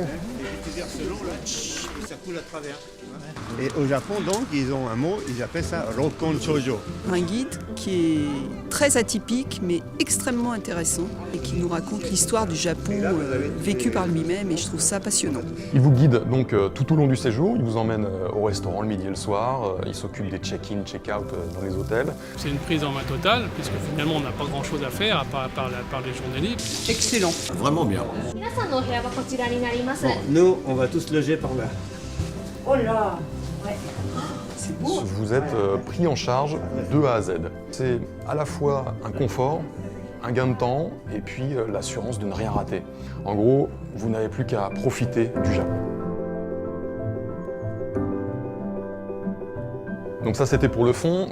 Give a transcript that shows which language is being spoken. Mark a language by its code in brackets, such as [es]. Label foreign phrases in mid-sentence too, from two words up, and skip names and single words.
[fr] Tu verses l'eau là, ça coule à travers. Et au Japon, donc, ils ont un mot, ils appellent ça Rokon Shoujo. Un guide qui est très atypique mais extrêmement intéressant et qui nous raconte l'histoire du Japon vécue par lui-même et je trouve ça passionnant. Il vous guide donc tout au long du séjour, il vous emmène au restaurant le midi et le soir, il s'occupe des [en] check-in, check-out [fr] dans les hôtels. C'est une prise en main totale puisque finalement on n'a pas grand chose à faire à part les journées libres. Excellent. Vraiment bien. [ja] 皆さんのお部屋はこちらになります。 [fr] Bon, nous, on va tous loger par là. Oh là, c'est beau. Vous êtes pris en charge de A à Z. C'est à la fois un confort, un gain de temps et puis l'assurance de ne rien rater. En gros, vous n'avez plus qu'à profiter du Japon. Donc ça c'était pour le fond.